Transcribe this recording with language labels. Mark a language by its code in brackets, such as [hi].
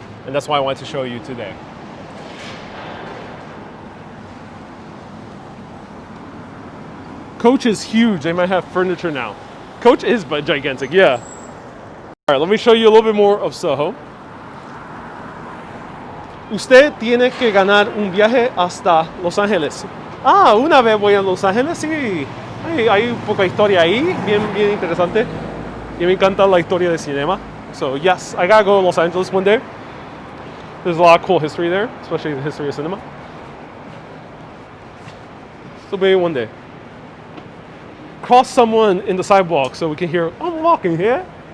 [en] And that's why I wanted to show you today. Coach is huge. They might have furniture now. Coach is but gigantic, yeah. All right, let me show you a little bit more of Soho. [es] Usted tiene que ganar un viaje hasta Los Ángeles. Ah, una vez voy a Los Ángeles, sí. Hay un poco de historia ahí, bien interesante. Y me encanta la historia de cinema. [en] So yes, I gotta go to Los Angeles one day. There's a lot of cool history there, especially the history of cinema. So maybe one day. Cross someone in the sidewalk so we can hear, I'm walking here.